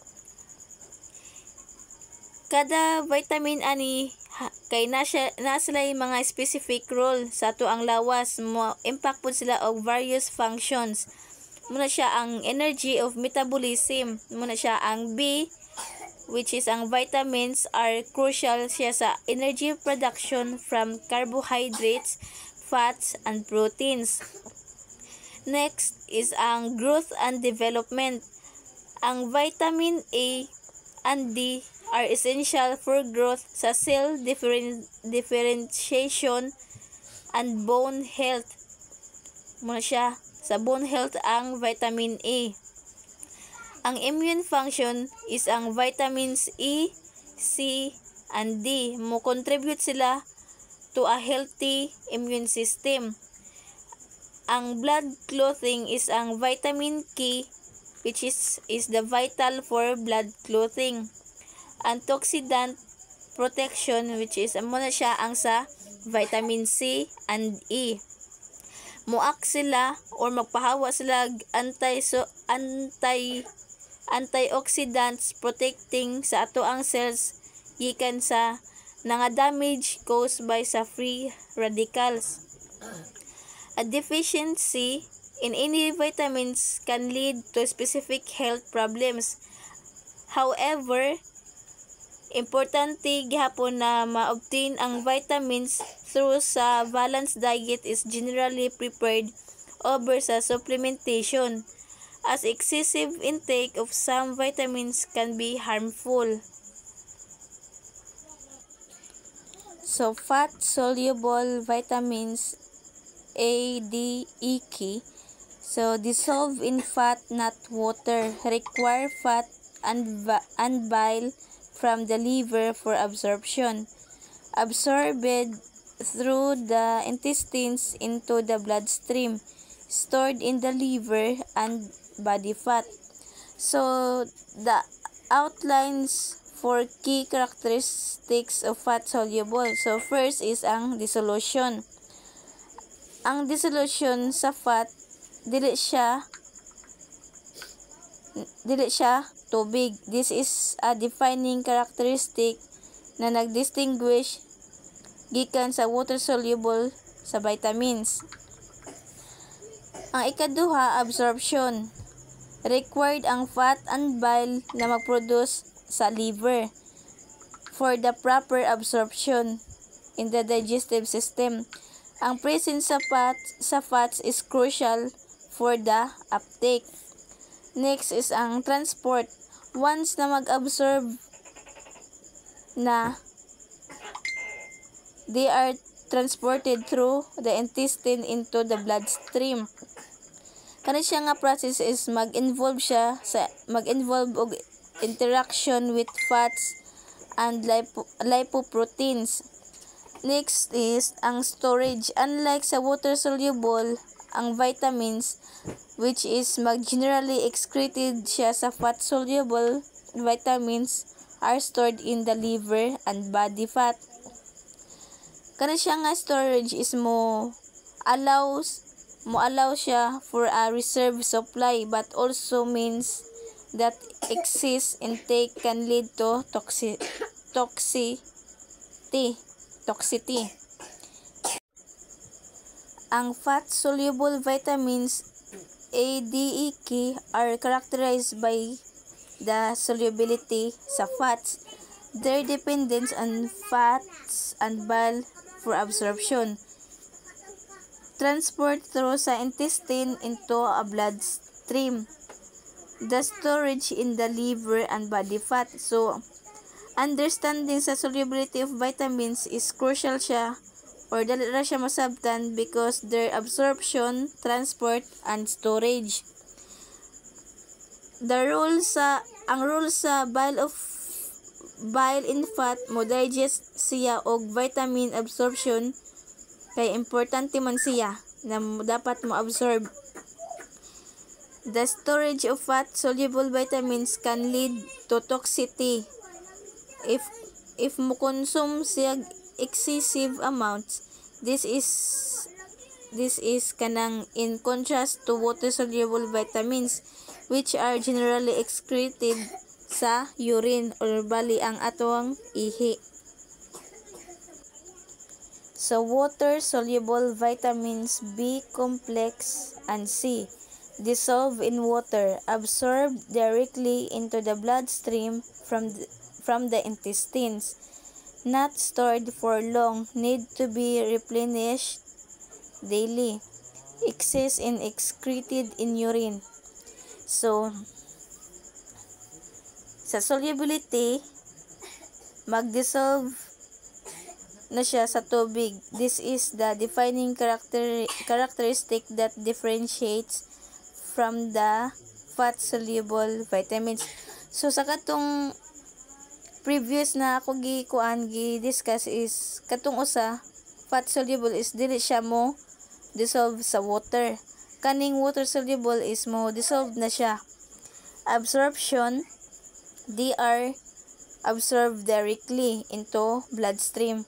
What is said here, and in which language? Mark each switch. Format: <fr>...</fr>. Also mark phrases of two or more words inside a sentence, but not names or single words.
<ceb>Kada vitamin ani kay na sila mga</ceb> <en>specific role</en> <ceb>sa ato ang lawas, mo impact po sila og</ceb> <en>various functions.</en> <ceb>Muna siya ang</ceb> <en>energy of metabolism,</en> <ceb>muna siya ang</ceb> <en>B, which is ang vitamins are crucial</en> <ceb>siya sa</ceb> <en>energy production from carbohydrates, fats, and proteins. Next is ang growth and development. Ang vitamin A and D are essential for growth sa cell differentiation and bone health.</en> <ceb>Muna siya sa</ceb> <en>bone health</en> <ceb>ang vitamin A.</ceb> <en>Ang immune function is ang vitamins E, C, and D. Mo contribute sila to a healthy immune system. Ang blood clotting is ang vitamin K, which is the vital for blood clotting. Antioxidant protection, which is</en> <ceb>muna siya ang sa</ceb> <en>vitamin C and E.</en> <ceb>Muak sila or magpahawa sila</ceb> <en>antioxidants protecting</en> <ceb>sa ato ang cells gikan sa nga</ceb> <en>damage caused by</en> <ceb>sa</ceb> <en>free radicals. A deficiency in any vitamins can lead to specific health problems. However,</en> <ceb>importante gihapon na ma-obtain ang</ceb> <en>vitamins through sa balanced diet is generally preferred over sa supplementation, as excessive intake of some vitamins can be harmful. So, fat-soluble vitamins A, D, E, K, so dissolve in fat, not water, require fat and bile from the liver for absorption. Absorbed through the intestines into the bloodstream, stored in the liver and body fat. So, the outlines for key characteristics of fat-soluble. So, first is ang dissolution.</en> <ceb>Ang dissolution sa fat, dili siya tubig.</ceb> <en>This is a defining characteristic</en> <ceb>na nagdistinguish gikan sa</ceb> <en>water-soluble sa vitamins.</en> <ceb>Ang ikaduha, absorption.</ceb> <en>Required ang fat and bile</en> <ceb>na mag-produce sa</ceb> <en>liver for the proper absorption in the digestive system. Ang presence sa fats is crucial for the uptake. Next is ang transport. Once</en> <ceb>na mag-absorb na,</ceb> <en>they are transported through the intestine into the bloodstream.</en> <ceb>Kani siya nga</ceb> <en>process is</en> <ceb>mag-involve og</ceb> <en>interaction with fats and lipoproteins. Next is ang storage. Unlike sa water-soluble, ang vitamins, which is generally excreted</en> <ceb>siya sa</ceb> <en>fat-soluble vitamins, are stored in the liver and body fat.</en> <ceb>Kana siya nga</ceb> <en>storage is mo allow siya for a reserve supply, but also means that excess intake can lead to toxicity. Ang fat-soluble vitamins A, D, E, K are characterized by the solubility sa fats, their dependence on fats and bile for absorption. transport through sa intestine into a bloodstream. The storage in the liver and body fat. So, understanding sa solubility of vitamins is crucial siya or</en> <ceb>dali ra siya masabtan</ceb> <en>because their absorption, transport, and storage.</en> <ceb>Ang role sa</ceb> <en>bile in fat</en> <ceb>mo digest siya og</ceb> <en>vitamin absorption</en> <ceb>kay importante man siya na dapat mo absorb.</ceb> <en>The storage of fat-soluble vitamins can lead to toxicity if mo consume siya excessive amounts. This is kanang in contrast to water-soluble vitamins which are generally excreted sa urine or</en> <ceb>bali ang atong ihi.</ceb> <en>So water-soluble vitamins B complex and C dissolve in water, absorbed directly into the bloodstream from the intestines, not stored for long, need to be replenished daily, excess and excreted in urine. So,</en> <ceb>sa solubility, mag-dissolve na siya sa tubig.</ceb> <en>This is the defining characteristic that differentiates from the fat-soluble vitamins.</en> <ceb>So, sa katong previous na ako gi-discuss is katong usa, fat-soluble is dili siya mo dissolve sa water. Kaning water-soluble is mo dissolve na siya.</ceb> <en>Absorption, they are absorbed directly into bloodstream.</en>